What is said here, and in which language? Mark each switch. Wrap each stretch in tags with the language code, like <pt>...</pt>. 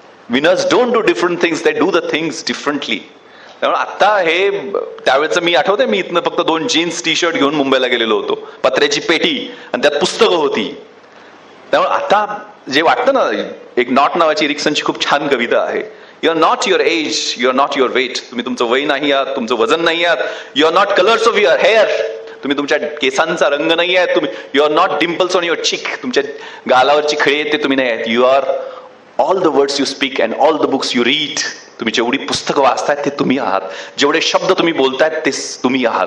<en>Winners don't do different things, they do the things differently.</en> <mr>त्यामुळे आता हे त्यावेळेचं मी आठवतंय, मी इथनं फक्त 2 जीन्स टी शर्ट घेऊन मुंबईला गेलेलो होतो. पत्र्याची पेटी आणि त्यात पुस्तकं होती. त्यामुळे आता जे वाटतं ना, एक नॉट नावाची एरिक्सनची खूप छान कविता आहे.</mr> <en>You are not your age, you are not your weight.</en> <mr>तुम्ही तुमचं वय नाही आहात, तुमचं वजन नाही आहात.</mr> <en>You are not colours of your hair.</en> <mr>तुम्ही तुमच्या केसांचा रंग नाही आहे. तुम्ही</mr> <en>You are not dimples on your cheek.</en> <mr>तुमच्या गालावरची खळी ते तुम्ही नाही आहेत.</mr> <en>You are all the words you speak and all the books you read.</en> <mr>तुम्ही जेवढी पुस्तकं वाचतायत ते तुम्ही आहात. जेवढे शब्द तुम्ही बोलतायत ते तुम्ही आहात.</mr>